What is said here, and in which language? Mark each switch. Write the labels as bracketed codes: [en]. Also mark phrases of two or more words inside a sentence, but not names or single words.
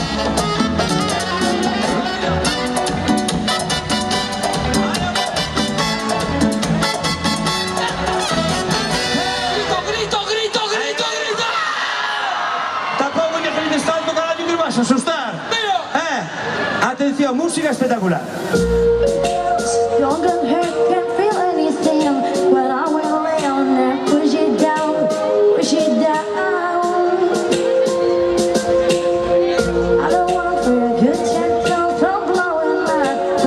[gl] Grito. Tampouco lle grites tanto, carallo, que vas a asustar. Atención, música espectacular. [en] Don't get hurt, can't feel anything. Well, I will lay on there, push it down. I don't want for a good chance, don't blowing up.